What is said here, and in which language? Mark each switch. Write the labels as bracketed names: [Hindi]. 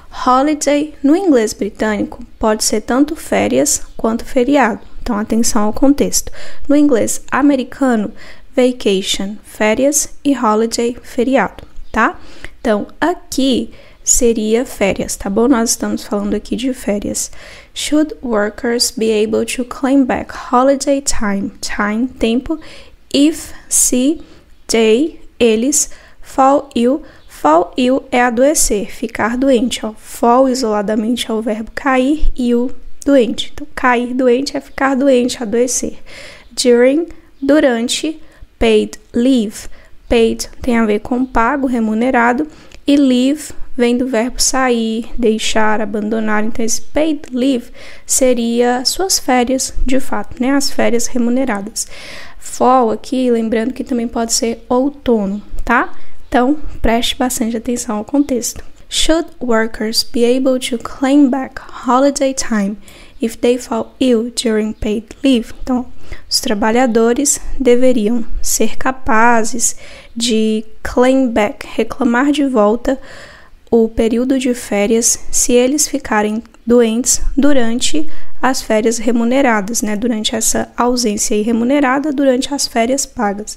[Portuguese] Holiday, no inglês britânico, pode ser tanto férias quanto feriado. Então, atenção ao contexto. No inglês americano, vacation, férias e holiday, feriado, tá? Então, aqui seria férias, tá bom? Nós estamos falando aqui de férias. [English] Should workers be able to claim back holiday time? Time, tempo. If, se, they, eles, fall ill. [Portuguese] Fall ill é adoecer, ficar doente, ó. Fall isoladamente é o verbo cair, ill, doente. Então, cair doente é ficar doente, adoecer. [English] During, durante, paid leave. [Portuguese] Paid tem a ver com pago, remunerado, e leave vem do verbo sair, deixar, abandonar. Então, esse paid leave seria suas férias, de fato, né? As férias remuneradas. Fall aqui, lembrando que também pode ser outono, tá? Então, preste bastante atenção ao contexto. [English] Should workers be able to claim back holiday time if they fall ill during paid leave? [Portuguese] Então, os trabalhadores deveriam ser capazes de claim back, reclamar de volta o período de férias se eles ficarem doentes durante as férias remuneradas, né? Durante essa ausência irremunerada, durante as férias pagas.